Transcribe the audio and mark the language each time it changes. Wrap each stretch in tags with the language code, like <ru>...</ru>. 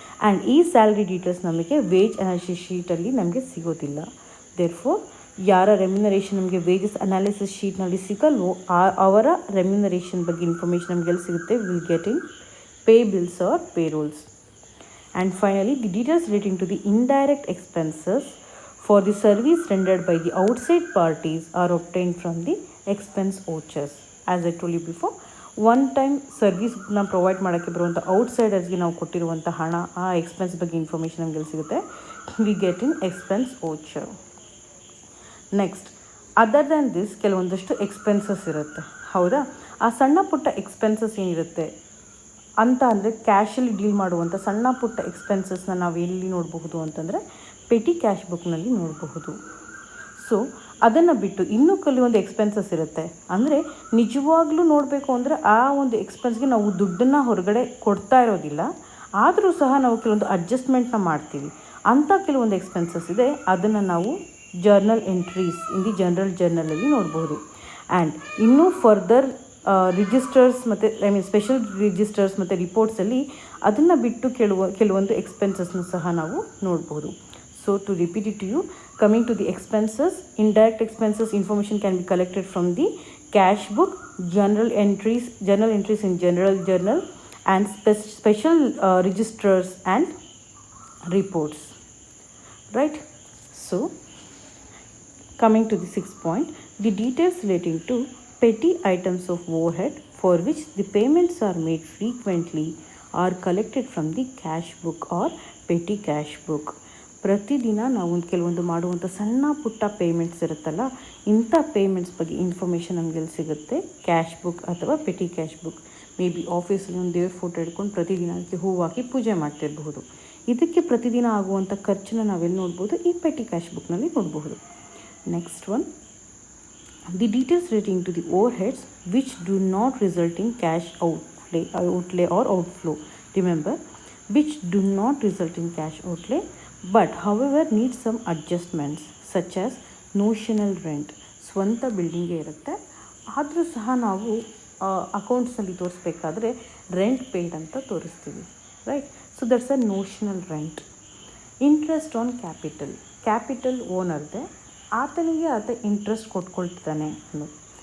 <kn>And ಈ salary details ನಮಗೆ wage analysis ಶೀಟಲ್ಲಿ ನಮಗೆ ಸಿಗೋದಿಲ್ಲ. ದೇರ್ಫೋರ್ ಯಾರ ರೆಮ್ಯುನರೇಷನ್ ನಮಗೆ ವೇಜಸ್ ಅನಾಲಿಸಿಸ್ ಶೀಟ್ನಲ್ಲಿ ಸಿಗಲ್ವೋ ಅವರ ರೆಮ್ಯುನರೇಷನ್ ಬಗ್ಗೆ ಇನ್ಫಾರ್ಮೇಷನ್ ನಮಗೆ ಎಲ್ಲಿ ಸಿಗುತ್ತೆ,</kn> <en>Will get in pay bills or payrolls. And finally the details relating to the indirect expenses for the service rendered by the outside parties are obtained from the expense vouchers. As I told you before,</en> <kn>one time ಸರ್ವಿಸ್ನ provide ಮಾಡೋಕ್ಕೆ ಬರುವಂಥ ಔಟ್ಸೈಡರ್ಸ್ಗೆ ನಾವು ಕೊಟ್ಟಿರುವಂಥ ಹಣ, ಆ expense ಬಗ್ಗೆ information ನಮಗೆ ಸಿಗುತ್ತೆ,</kn> <en>We get in expense voucher.</en> <kn>Next,</kn> <en>other than this</en> <kn>ಕೆಲವೊಂದಷ್ಟು ಎಕ್ಸ್ಪೆನ್ಸಸ್ ಇರುತ್ತೆ, ಹೌದಾ. ಆ ಸಣ್ಣ ಪುಟ್ಟ ಎಕ್ಸ್ಪೆನ್ಸಸ್ ಏನಿರುತ್ತೆ ಅಂತ ಅಂದರೆ ಕ್ಯಾಶಲ್ಲಿ ಡೀಲ್ ಮಾಡುವಂಥ ಸಣ್ಣ ಪುಟ್ಟ ಎಕ್ಸ್ಪೆನ್ಸಸ್ನ ನಾವು ಎಲ್ಲಿ ನೋಡಬಹುದು ಅಂತಂದರೆ ಪೆಟಿ ಕ್ಯಾಶ್ ಬುಕ್ನಲ್ಲಿ ನೋಡಬಹುದು. ಸೊ ಅದನ್ನು ಬಿಟ್ಟು ಇನ್ನೂ ಕೆಲವೊಂದು ಎಕ್ಸ್ಪೆನ್ಸಸ್ ಇರುತ್ತೆ, ಅಂದರೆ ನಿಜವಾಗ್ಲೂ ನೋಡಬೇಕು ಅಂದರೆ ಆ ಒಂದು ಎಕ್ಸ್ಪೆನ್ಸ್ಗೆ ನಾವು ದುಡ್ಡನ್ನು ಹೊರಗಡೆ ಕೊಡ್ತಾ ಇರೋದಿಲ್ಲ, ಆದರೂ ಸಹ ನಾವು ಕೆಲವೊಂದು ಅಡ್ಜಸ್ಟ್ಮೆಂಟ್ನ ಮಾಡ್ತೀವಿ. ಅಂಥ ಕೆಲವೊಂದು ಎಕ್ಸ್ಪೆನ್ಸಸ್ ಇದೆ, ಅದನ್ನು ನಾವು journal entries in the general ಜರ್ನಲಲ್ಲಿ ನೋಡಬಹುದು. ಆ್ಯಂಡ್ ಇನ್ನೂ ಫರ್ದರ್ ರಿಜಿಸ್ಟರ್ಸ್ ಮತ್ತು ಸ್ಪೆಷಲ್ ರಿಜಿಸ್ಟರ್ಸ್ ಮತ್ತು ರಿಪೋರ್ಟ್ಸಲ್ಲಿ ಅದನ್ನು ಬಿಟ್ಟು ಕೆಲವೊಂದು ಎಕ್ಸ್ಪೆನ್ಸಸ್ನ ಸಹ ನಾವು ನೋಡ್ಬೋದು.</kn> <en>So to repeat it to you, coming to the expenses, indirect expenses information can be collected from the cash book, journal entries in general journal, and special registers and reports, right? So coming to the sixth point, the details relating to petty items of overhead for which the payments are made frequently are collected from the cash book or petty cash book.</en> <kn>ಪ್ರತಿದಿನ ನಾವು ಕೆಲವೊಂದು ಮಾಡುವಂಥ ಸಣ್ಣ ಪುಟ್ಟ payments ಇರುತ್ತಲ್ಲ, ಇಂಥ payments ಬಗ್ಗೆ information ನಮಗೆ ಸಿಗುತ್ತೆ ಕ್ಯಾಶ್ ಬುಕ್ ಅಥವಾ petty cash book. May be ಆಫೀಸಲ್ಲಿ ಒಂದು ದೇವ್ರ ಫೋಟೋ ಇಟ್ಕೊಂಡು ಪ್ರತಿದಿನ ಅದಕ್ಕೆ ಹೂವು ಹಾಕಿ ಪೂಜೆ ಮಾಡ್ತಿರಬಹುದು. ಇದಕ್ಕೆ ಪ್ರತಿದಿನ ಆಗುವಂಥ ಖರ್ಚನ್ನ ನಾವೆಲ್ಲಿ ನೋಡ್ಬೋದು, ಈ ಪೆಟಿ ಕ್ಯಾಶ್ ಬುಕ್ನಲ್ಲಿ ನೋಡಬಹುದು.</kn> <en>Next one, the details relating to the overheads which do not result in cash outlay or outflow. Remember, which do not result in cash outlay but however need some adjustments such as notional rent.</en> <kn>ಸ್ವಂತ ಬಿಲ್ಡಿಂಗೇ ಇರುತ್ತೆ, ಆದರೂ ಸಹ ನಾವು ಅಕೌಂಟ್ಸ್ನಲ್ಲಿ ತೋರಿಸ್ಬೇಕಾದ್ರೆ rent paid ಅಂತ ತೋರಿಸ್ತೀವಿ, right.</kn> <en>So that's a notional rent. Interest on capital ಓನರ್ದೆ,</en> <kn>ಆತನಿಗೆ interest ಕೊಟ್ಕೊಳ್ತಾನೆ ಅನ್ನೋದು.</kn>